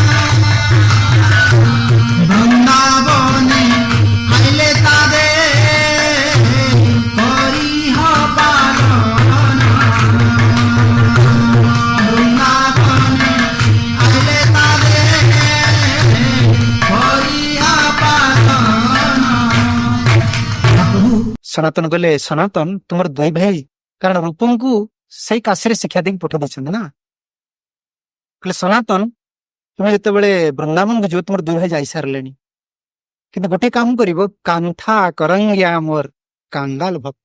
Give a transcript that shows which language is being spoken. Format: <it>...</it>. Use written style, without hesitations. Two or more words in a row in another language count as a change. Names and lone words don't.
<bn>বৃন্দাবনে আইলে তাদের করিহ পালন, বৃন্দাবনে আইলে তাদের করিহ পালন।</bn> <or>ସନାତନ କହିଲେ ସନାତନ ତୁମର 2 ଭାଇ, କାରଣ ରୂପଙ୍କୁ ସେଇ କାଶୀରେ ଶିକ୍ଷା ଦେଇକି ପଠେଇ ଦେଇଛନ୍ତି ନା। କହିଲେ ସନାତନ ତୁମେ ଯେତେବେଳେ ବୃନ୍ଦାବନକୁ ଯିବ ତୁମର 2 ଭାଇ ଯାଇସାରିଲେଣି, କିନ୍ତୁ ଗୋଟେ କାମ କରିବ, କାନ୍ଥା କରଙ୍ଗିଆ ମୋର କାଙ୍ଗାଲ ଭକ୍ତ।</or>